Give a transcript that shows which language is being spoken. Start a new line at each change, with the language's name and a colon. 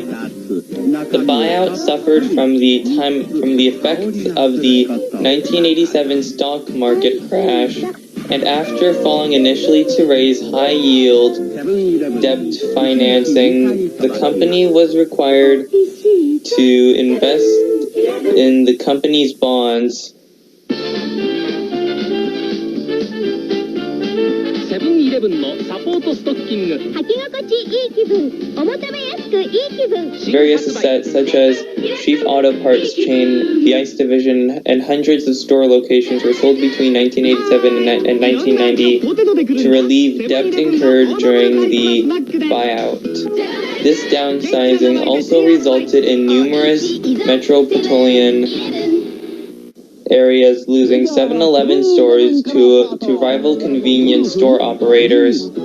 English: The buyout suffered from the effects of the 1987 stock market crash, and after falling initially to raise high-yield debt financing, the company was required to invest in the company's bonds.
Japanese: セブン-イレブンのサポートストッキング。履き心地いい気分、お求めやすくいい気分。
English: Various sets such as Chief Auto Parts chain, the Ice Division, and hundreds of store locations were sold between 1987 and 1990 to relieve debt incurred during the buyout. This downsizing also resulted in numerous metropolitan areas losing 7-Eleven stores to rival convenience store operators.